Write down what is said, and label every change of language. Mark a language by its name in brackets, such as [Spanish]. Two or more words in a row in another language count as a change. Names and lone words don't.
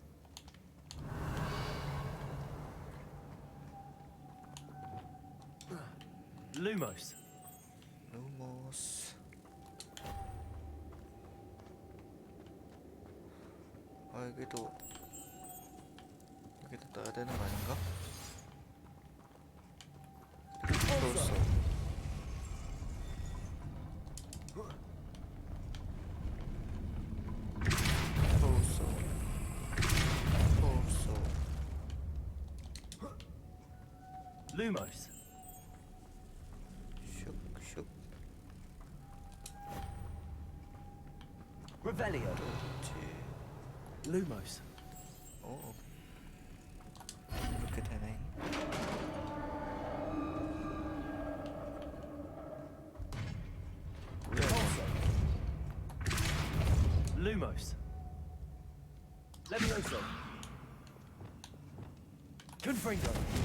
[English] Lumos. [Korean] 루모스. 여기도 넣어야 되는 거 아닌가? 벌써. [English] Lumos. [Korean] 슉슉. [English] Revelio. Lumos. [Korean] 오. 이렇게 되네. [English] Lumos. Levioso. Confringo.